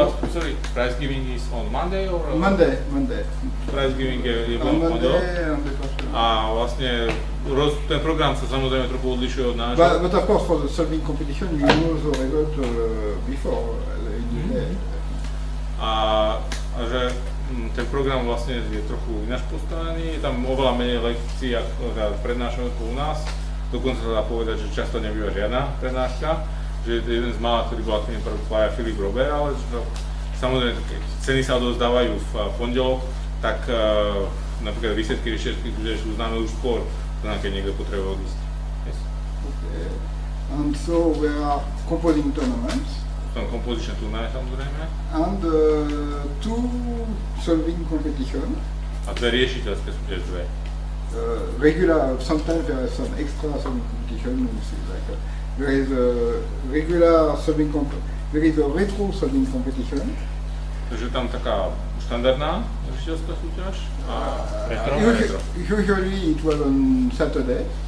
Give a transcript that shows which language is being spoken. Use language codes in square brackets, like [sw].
[en] Sorry, prize giving is on Monday or? Monday. Prize giving [sk] je v pondelok. A vlastne ten program sa samozrejme trochu odlišuje od nášho. [en] But of course for the solving competition you know the result before in the day. [sk] A že ten program vlastne je trochu ináč postavený, je tam oveľa menej lekcií ako prednášok u nás. Dokonca sa dá povedať, že často nebýva žiadna prednáška. Že jeden z mála, ktorý bol aktivný prvá Philippe Robert, ale samozrejme, keď ceny sa odovzdávajú v pondelok, tak napríklad výsledky rešeršky sú známe už skôr, keď niekto potrebuje odísť. [en] Okay. And so we are composing tournaments [sk] tam kompozičné turnaje samozrejme. [en] And 2 solving competition. [sk] A 2 riešiteľské súťaže, 2. [en] Regular, sometimes there are some extra solving competition, like there is a regular solving there is a retro solving competition. [sk] Takže tam taká štandardná riešiteľská súťaž a retro. [en] Usually it was on Saturday.